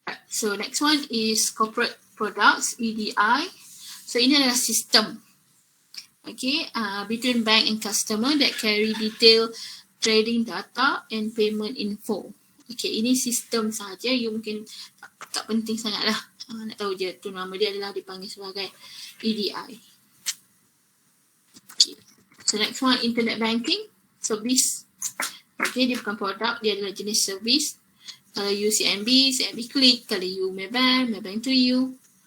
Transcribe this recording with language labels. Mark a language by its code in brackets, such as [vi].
[en] So next one is corporate products, EDI. [ms] So ini adalah sistem. [en] Okay. Between bank and customer that carry detailed trading data and payment info. [ms] Okay. Ini sistem sahaja. You mungkin tak penting sangat lah. Nak tahu je tu nama dia adalah dipanggil sebagai EDI. [en] So next one, internet banking, service. [ms] Okay, dia bukan produk, dia adalah jenis service. Kalau you CMB Click. Kalau you Maybank to you.